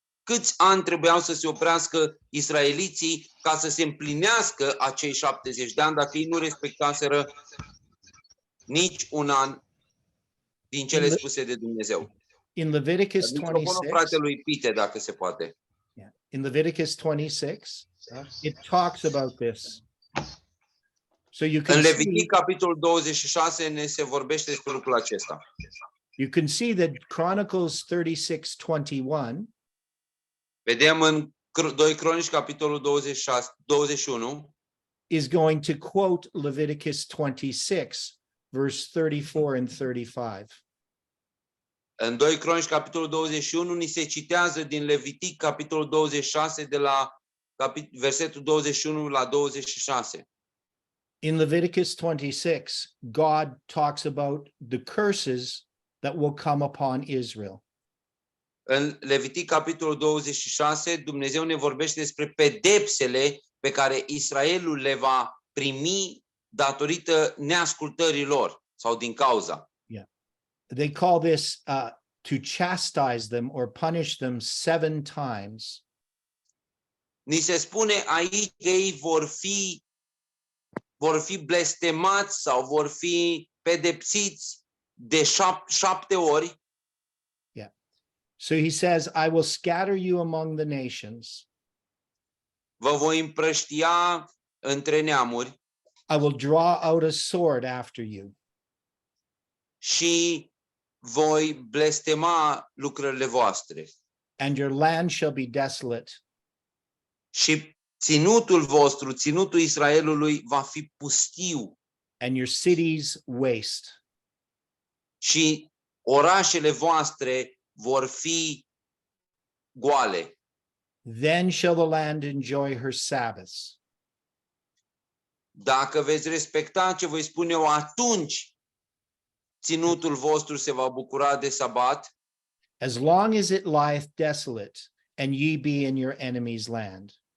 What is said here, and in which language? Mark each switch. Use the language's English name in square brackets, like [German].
[Romanian] Câți ani trebuiau să se oprească israeliții ca să se împlinească acei 70 de ani dacă ei nu respectaseră nici un an din cele spuse de Dumnezeu. [English] In Leviticus [Romanian] Microfonul [English] 26, [Romanian] fratelui Pite, dacă se poate. [English] in Leviticus 26, it talks about this. So you [Romanian] În [English] can see, [Romanian] Levitic, capitolul 26, ne se vorbește despre lucrul acesta. [English] you can see that Chronicles 36:21 [Romanian] Vedem în 2 Cronici, capitolul 21, [English] is going to quote Leviticus 26, verse 34 and 35. [Romanian] în 2 Cronici, capitolul 21, ni se citează din Levitic, capitolul 26, de la versetul 21 la 26. [English] In Leviticus 26, God talks about the curses that will come upon Israel. [Romanian] În Levitic, capitolul 26, Dumnezeu ne vorbește despre pedepsele pe care Israelul le va primi datorită neascultării lor sau din cauza. [English] They call this to chastise them or punish them 7 times. [Romanian] Ni se spune aici că ei vor fi blestemați sau vor fi pedepsiți de 7 ori. [English] So he says, I will scatter you among the nations. [Romanian] Vă voi împrăștia între neamuri [English] I will draw out a sword after you. [Romanian] și voi blestema lucrările voastre. [English] And your land shall be desolate. [Romanian] Și ținutul vostru, ținutul Israelului va fi pustiu [English] And your cities waste. [Romanian] și orașele voastre vor fi goale. [English] Then shall the land enjoy her Sabbaths. [Romanian] Dacă veți respecta ce voi spune eu, atunci ținutul vostru se va bucura de sabat, [English] As long as it lieth desolate, and ye be in your enemy's land.